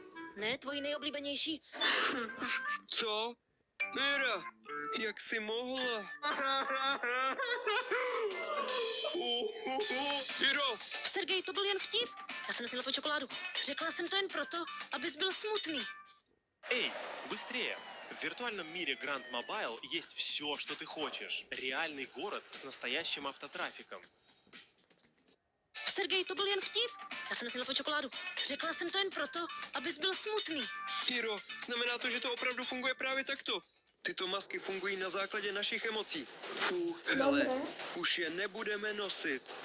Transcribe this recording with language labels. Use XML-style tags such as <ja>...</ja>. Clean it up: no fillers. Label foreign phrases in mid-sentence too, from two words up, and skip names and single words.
<cs>Ne, tvoji nejoblíbenější. Co? Ira, jak jsi mohla? Iro, Sergej, to byl jen vtip. Já jsem nesnědla tvoji čokoládu. Řekla jsem to jen proto, abys byl smutný.</cs> <ru>Эй, быстрее! В виртуальном мире Grand Mobile есть все, что ты хочешь. Реальный город с настоящим автотрафиком.</ru> <cs>Sergej, to byl jen vtip. Já jsem nesnědla tvoji čokoládu. Řekla jsem to jen proto, abys byl smutný. Iro, znamená to, že to opravdu funguje právě takto. Tyto masky fungují na základě našich emocí. Hele, už je nebudeme nosit.</cs>